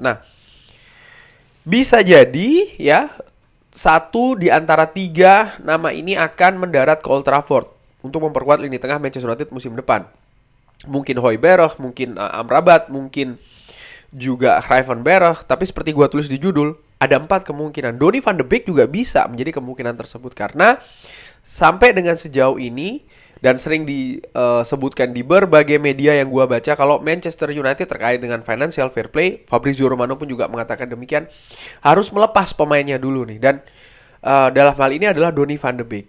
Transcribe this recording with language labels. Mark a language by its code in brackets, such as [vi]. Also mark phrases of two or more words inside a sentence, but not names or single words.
[id] Nah, bisa jadi ya satu di antara tiga nama ini akan mendarat ke Old Trafford untuk memperkuat lini tengah Manchester United musim depan. Mungkin Højbjerg, mungkin Amrabat, mungkin juga Gravenberch. Tapi seperti gua tulis di judul, ada 4 kemungkinan. Donny van de Beek juga bisa menjadi kemungkinan tersebut, karena sampai dengan sejauh ini dan sering disebutkan di berbagai media yang gua baca, kalau Manchester United terkait dengan [en] financial fair play, [id] Fabrizio Romano pun juga mengatakan demikian, harus melepas pemainnya dulu nih. Dan dalam hal ini adalah Donny van de Beek.